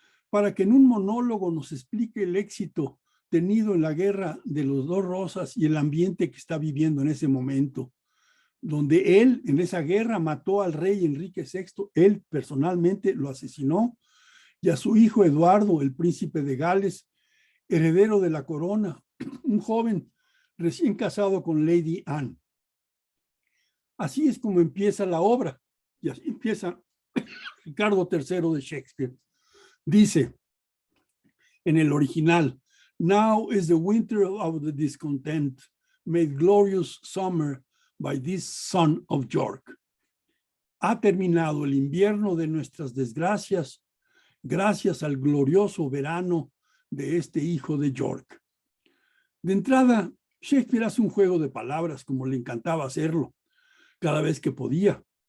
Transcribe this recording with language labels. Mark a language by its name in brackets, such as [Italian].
[Spanish] para que en un monólogo nos explique el éxito tenido en la guerra de los dos Rosas y el ambiente que está viviendo en ese momento, donde él en esa guerra mató al rey Enrique VI, él personalmente lo asesinó, y a su hijo Eduardo, el príncipe de Gales, heredero de la corona, un joven recién casado con Lady Anne. Así es como empieza la obra, y así empieza Ricardo III de Shakespeare. Dice en el original, [English] now is the winter of the discontent, made glorious summer by this son of York. [Spanish] Ha terminado el invierno de nuestras desgracias, gracias al glorioso verano de este hijo de York. De entrada, Shakespeare hace un juego de palabras como le encantaba hacerlo, cada vez que podía.